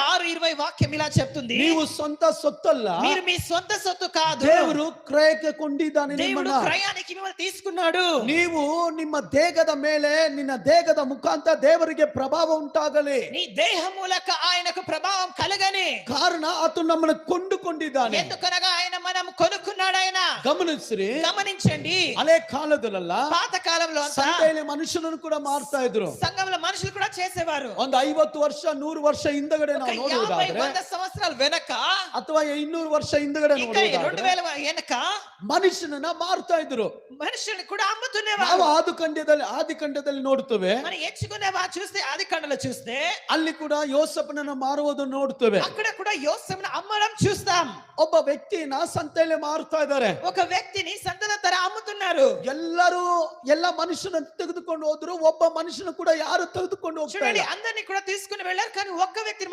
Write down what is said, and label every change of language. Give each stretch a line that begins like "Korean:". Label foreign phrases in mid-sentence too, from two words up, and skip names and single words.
Telugu: 6:20 వాక్యం ఇలా చెప్తుంది, నీవు సొంత సొత్తಲ್ಲ, మీరు మీ సొంత సొత్తు కాదు,
Kannada: ದೇವರು ಕ್ರಯಕ್ಕೆ ಕೊಂಡಿದ್ದಾನೆ
Telugu: దేవుడు
Kannada: ನಿಮ್ಮನ್ನ.
Telugu: క్రయానికి మిమ్మల్ని తీసుకున్నాడు.
Kannada: ನೀವು ನಿಮ್ಮ ದೇಹದ ಮೇಲೆ, ನಿನ್ನ ದೇಹದ ಮುಖಾಂತರ ದೇವರಿಗೆ ಪ್ರಭಾವ ಉಂಟಾಗಲಿ.
Telugu: నీ దేహ మూలక ఆయనకు ప్రభావం కలగని.
Kannada: ಕಾರಣ ಆತನು ನಮ್ಮನ್ನು ಕೊಂಡುಕೊಂಡಿದ್ದಾನೆ.
Telugu: ఎందుకనగా ఆయన మనం కొనుక్కున్నాడు. ఆయన
Kannada: ಗಮನಿಸ್ರಿ,
Telugu: గమనించండి,
Kannada: ಹಳೆ ಕಾಲದಲ್ಲ
Telugu: పాత కాలంలో అంతా
Kannada: ಸಂತೆಯಲ್ಲಿ ಮನುಷ್ಯನನ್ನು ಕೂಡ ಮಾಡ್ತಾ ಇದ್ರು.
Telugu: సంఘంలో మనుషులు కూడా చేసేవారు.
Kannada: ಒಂದು 50 ವರ್ಷ 100 ವರ್ಷ ಹಿಂದಗಡೆ ನಾವು ನೋಡುವುದಾದ್ರೆ,
Telugu: 50-100 సంవత్సరాల వెనక
Kannada: ಅಥವಾ 200 ವರ್ಷ ಹಿಂದಗಡೆ
Telugu: ఇంకా
Kannada: ನೋಡುವುದಾದ್ರೆ
Telugu: 2000 వెనక
Kannada: ಮನುಷ್ಯನನ್ನ ಮಾರ್ತಾ ಇದ್ರು.
Telugu: మనుషుల్ని కూడా
Kannada: ನಾವು
Telugu: అమ్ముతునేవారు.
Kannada: ಆದಿಕಾಂಡದಲ್ಲಿ ನೋಡ್ತೇವೆ.
Telugu: మనం ఎంచుకునేవా చూస్తే ఆదికాండలో చూస్తే
Kannada: ಅಲ್ಲಿ ಕೂಡ ಯೋಸೇಫನನ್ನ ಮಾರುವುದನ್ನು ನೋಡ್ತೇವೆ.
Telugu: అక్కడ కూడా యోసేపును అమ్మడం చూస్తాం.
Kannada: ಒಬ್ಬ ವ್ಯಕ್ತಿನ ಸಂತೆಯಲ್ಲಿ ಮಾರ್ತಾ ಇದ್ದಾರೆ.
Telugu: ఒక వ్యక్తిని సంతల ತರ అమ్ముతున్నారు.
Kannada: ಎಲ್ಲ ಮನುಷ್ಯನ ತೆಗೆದುಕೊಂಡು ಹೋದ್ರು, ಒಬ್ಬ ಮನುಷ್ಯನ ಕೂಡ ಯಾರು ತೆಗೆದುಕೊಂಡು ಹೋಗ್ತಾರೆ.
Telugu: చూడండి, అందరినీ కూడా తీసుకుని వెళ్ళారు, కానీ ఒక్క వ్యక్తిని